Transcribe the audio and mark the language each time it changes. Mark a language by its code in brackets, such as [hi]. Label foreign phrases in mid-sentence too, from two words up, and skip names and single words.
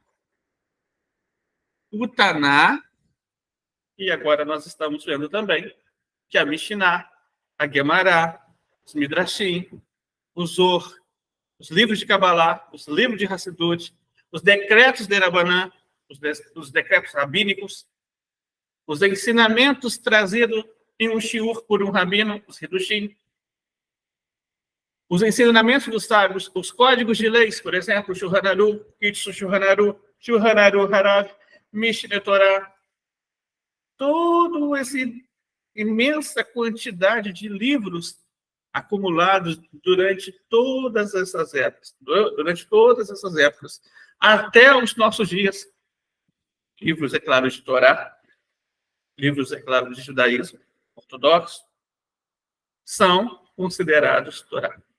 [pt] o Taná, e agora nós estamos vendo também que a Mishnah, a Guemará, os Midrashim, o Zohar, os livros de Kabbalah, os livros de Hassidut, os decretos de Rabanã, os decretos rabínicos, os ensinamentos trazidos em um shiur por um rabino, os Hidushim, os ensinamentos dos sábios, os códigos de leis, por exemplo, Shulchan Aruch, Kitsu Shulchan Aruch, Shulchan Aruch Harav, Mishneh Torah, toda essa imensa quantidade de livros acumulados durante todas essas épocas, até os nossos dias. Livros, é claro, de Torá, livros, é claro, de judaísmo ortodoxo, são considerados Torá.